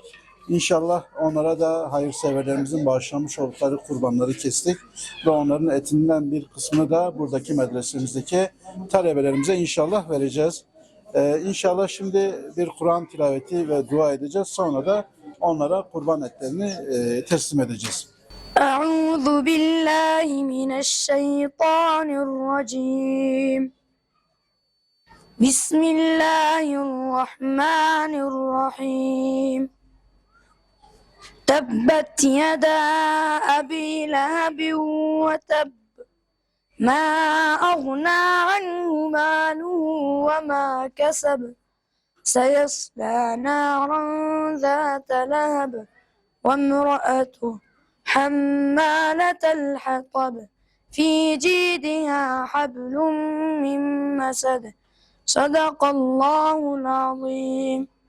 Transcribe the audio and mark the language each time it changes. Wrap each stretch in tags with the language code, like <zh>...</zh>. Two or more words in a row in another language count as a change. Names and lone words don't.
<tr>İnşallah onlara da hayırseverlerimizin bağışlamış oldukları kurbanları kestik. Ve onların etinden bir kısmını da buradaki medresemizdeki talebelerimize inşallah vereceğiz. İnşallah şimdi bir Kur'an tilaveti ve dua edeceğiz. Sonra da onlara kurban etlerini teslim edeceğiz.</tr> <ar>أعوذ بالله من الشيطان الرجيم بسم الله الرحمن الرحيم تبت يدا أبي لهب وتب ما أغنى عنه ماله وما كسب سيصلى نارا ذات لهب وامرأته حمالة الحطب في جيدها حبل من مسد صدق الله العظيم.</ar>